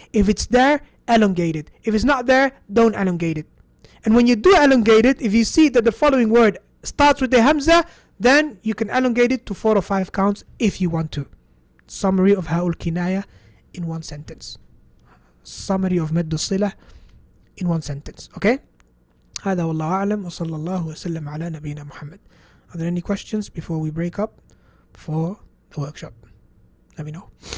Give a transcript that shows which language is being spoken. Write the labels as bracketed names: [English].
[English] If it's there, elongate it. If it's not there, don't elongate it. And when you do elongate it, if you see that the following word starts with the hamza, then you can elongate it to 4 or 5 counts if you want to. Summary of Ha'ul Kinaya in one sentence. Summary of Maddu Silah in one sentence. Okay? [Arabic] هذا والله أعلم وصلى الله وسلم على نبينا محمد. [English] Are there any questions before we break up for the workshop? Let me know.